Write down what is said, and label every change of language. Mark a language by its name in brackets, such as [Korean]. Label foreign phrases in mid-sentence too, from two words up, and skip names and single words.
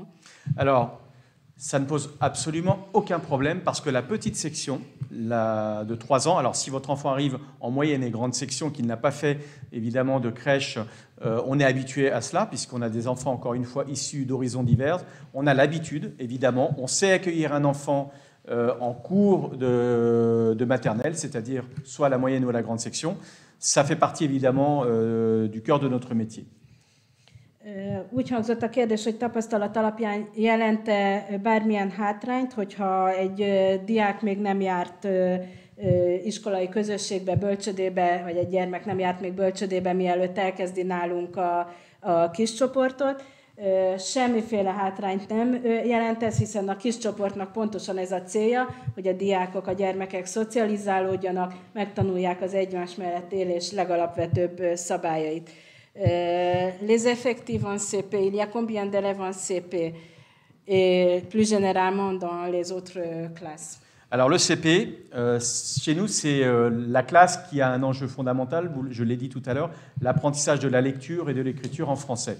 [French] Alors, ça ne pose absolument aucun problème parce que la petite section de 3 ans, alors si votre enfant arrive en moyenne et grande section qui n'a pas fait évidemment de crèche, on est habitué à cela puisqu'on a des enfants encore une fois issus d'horizons divers. On a l'habitude évidemment, on sait accueillir un enfant en cours de maternelle, c'est-à-dire soit la moyenne ou la grande section. Ça fait partie évidemment du cœur de notre métier. [Hungarian] Úgy hangzott a kérdés, hogy tapasztalat alapján jelent-e bármilyen hátrányt, hogyha egy diák még nem járt iskolai közösségbe, bölcsödébe, vagy egy gyermek nem járt még bölcsödébe, mielőtt elkezdi nálunk a kis csoportot. Semmiféle hátrányt nem jelent ez, hiszen a kis csoportnak pontosan ez a célja, hogy a diákok, a gyermekek szocializálódjanak, megtanulják az egymás mellett élés legalapvetőbb szabályait. [French] Les effectifs en CP, il y a combien d'élèves en CP et plus généralement dans les autres classes? Alors le CP, chez nous, c'est la classe qui a un enjeu fondamental, je l'ai dit tout à l'heure, l'apprentissage de la lecture et de l'écriture en français.